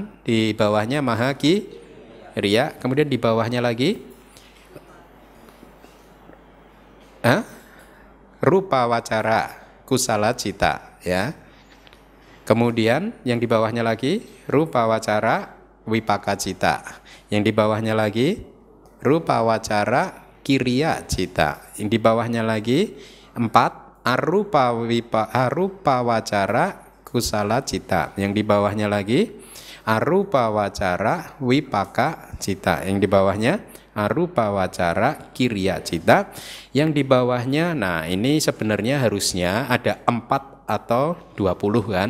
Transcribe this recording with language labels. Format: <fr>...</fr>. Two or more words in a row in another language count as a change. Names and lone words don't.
<id>Di bawahnya</id> <pi>maha kiriya.</pi> <id>Kemudian di bawahnya lagi</id> <pi>rupa wacara kusala cita</pi> <id>ya. Kemudian yang di bawahnya lagi</id> <pi>rupa wacara wipaka cita.</pi> <id>Yang di bawahnya lagi</id> <pi>rupa wacara kiriya cita.</pi> <id>Yang di bawahnya lagi 4</id> <pi>arupa wacara kusala cita.</pi> <id>Yang di bawahnya lagi</id> <pi>arupa wacara wipaka cita.</pi> <id>Yang di bawahnya</id> <pi>arupa wacara kirya cita.</pi> <id>Yang di bawahnya, nah ini sebenarnya harusnya ada 4 atau 20 kan.</id>